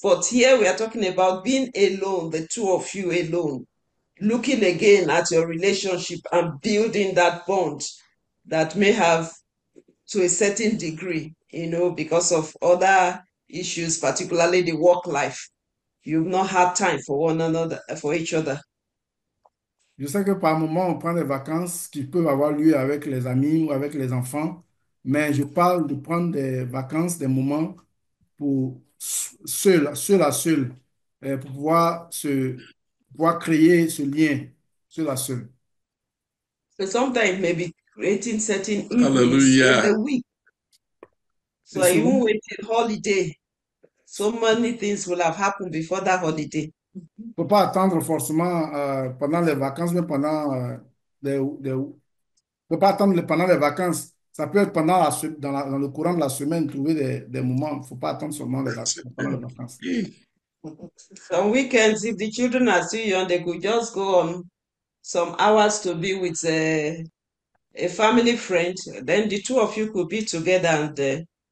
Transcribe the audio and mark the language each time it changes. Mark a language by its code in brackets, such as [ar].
[en] But here we are talking about being alone, the two of you alone, looking again at your relationship and building that bond that may have to a certain degree, because of other issues, particularly the work life. You've not had time for one another, for each other. [fr] Je sais que par moment, on prend des vacances qui peuvent avoir lieu avec les amis ou avec les enfants, mais je parle de prendre des vacances, des moments pour seul à seul, pour pouvoir créer ce lien, seul à seul. [en] So sometimes maybe creating certain evenings in Hallelujah. the week. So [fr] Et [en] even [fr] souvent, [en] waiting holiday, so many things will have happened before that holiday. [fr] faut pas attendre forcément pendant les vacances, mais pendant faut pas attendre pendant les vacances. Ça peut être pendant dans le courant de la semaine, trouver des moments. Faut pas attendre seulement pendant les vacances. [en] Some weekends, if the children are still young, they could just go on some hours to be with a family friend. Then the two of you could be together and